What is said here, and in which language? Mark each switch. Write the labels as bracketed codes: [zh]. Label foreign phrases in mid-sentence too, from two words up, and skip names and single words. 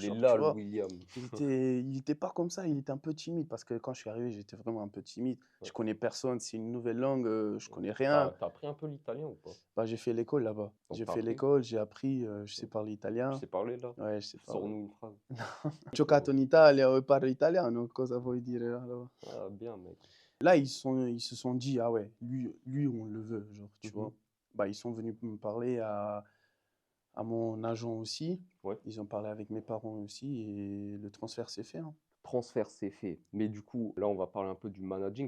[fr] Il est genre, là, tu le vois. William. Il était pas comme ça, il était un peu timide parce que quand je suis arrivé, j'étais vraiment un peu timide. Je Ouais. connais personne, c'est une nouvelle langue, je Ouais. connais rien. T'as appris un peu l'italien ou pas? Bah, j'ai fait l'école là-bas. Donc J'ai t'as fait appris? l'école, j'ai appris, je sais Ouais. parler Tu italien. sais parler là? Ouais, je sais parler. Sors-nous une phrase. [it] Ho giocato in Italia e parlo italiano, cosa vuoi dire allora? [fr] Ah, bien, mec. Là, ils se sont dit, ah ouais, lui, on le veut, genre, tu Mhm. vois. Bah, ils sont venus me parler à mon agent aussi. Ouais. Ils ont parlé avec mes parents aussi et le transfert s'est fait, hein. Transfert, c'est fait. Mais du coup, là, on va parler un peu du managing.